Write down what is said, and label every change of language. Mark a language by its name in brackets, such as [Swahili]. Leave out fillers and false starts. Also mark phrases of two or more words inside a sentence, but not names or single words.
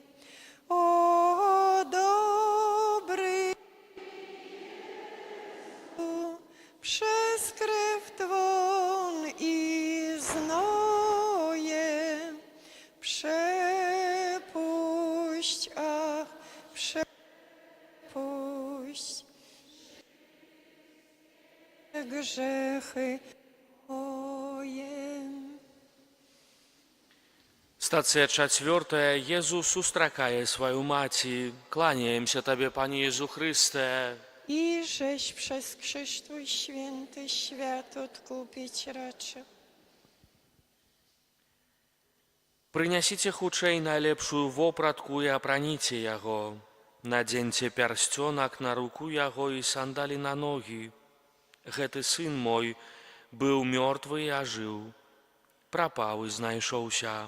[Polish] O dobry Jezu, przez krew Twą i znoje przepuść, ach, przepuść grzechy moje. [Belarusian] Стацыя 4. Езус устракае сваю маці. Кланяемся Табе, Пане Езу Chryste. [Polish] I żeś przez krzyż Twój święty świat odkupić raczył. [Belarusian] Прынясіце хутчэй найлепшую вопратку і апраніце яго. Надзеньце пярсцёнак на руку яго і сандалі на ногі. Гэты сын мой быў мёртвы і ажыў, прапаў і знайшоўся.